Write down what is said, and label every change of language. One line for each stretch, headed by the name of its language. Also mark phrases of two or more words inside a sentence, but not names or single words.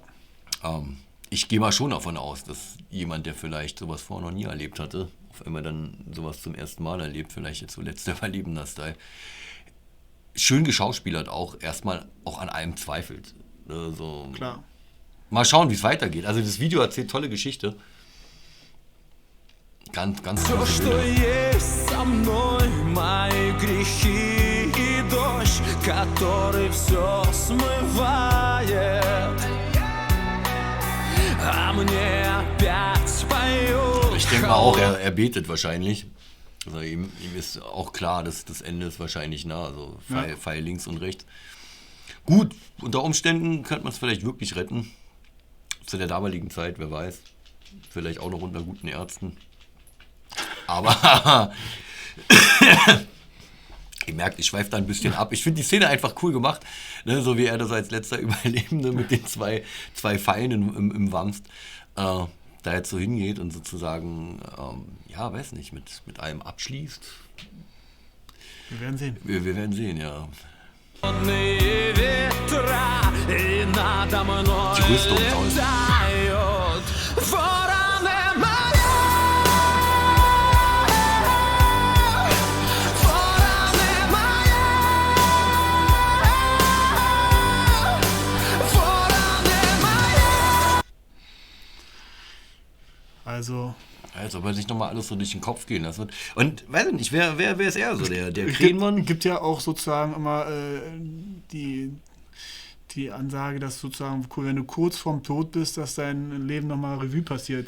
German: Ich gehe mal schon davon aus, dass jemand, der vielleicht sowas vorher noch nie erlebt hatte, auf einmal dann sowas zum ersten Mal erlebt, vielleicht jetzt so letzter Überlebender Style, schön geschauspielert auch, erstmal auch an allem zweifelt. So. Klar. Mal schauen, wie es weitergeht. Also das Video erzählt tolle Geschichte. Ganz, ganz
Russian: всё,
German: große
Russian: что
German: Bilder.
Russian: есть со мной, мои грехи и дождь, который все смывает, а мне опять поют.
German: Ich denke mal auch, er betet wahrscheinlich. Also ihm ist auch klar, dass das Ende ist wahrscheinlich nah. Also Pfeil links und rechts. Gut, unter Umständen könnte man es vielleicht wirklich retten. Zu der damaligen Zeit, wer weiß. Vielleicht auch noch unter guten Ärzten. Aber ihr merkt, ich schweife da ein bisschen ab. Ich finde die Szene einfach cool gemacht. Ne? So wie er das als letzter Überlebende mit den zwei Pfeilen im Wamst da jetzt so hingeht und sozusagen, ja, weiß nicht, mit allem abschließt. Wir werden sehen. Wir werden sehen, ja.
Russian: Холодные ветра, и надо мной
German: Die Rüstung toll.
Russian: летают вороны мои, вороны мои, вороны мои.
German: Also, Als ob er sich nochmal alles so durch den Kopf gehen lassen wird. Und weiß ich nicht, wer ist er so? Der Krähenmann? gibt ja auch sozusagen immer die Ansage, dass sozusagen, wenn du kurz vorm Tod bist, dass dein Leben nochmal Revue passiert.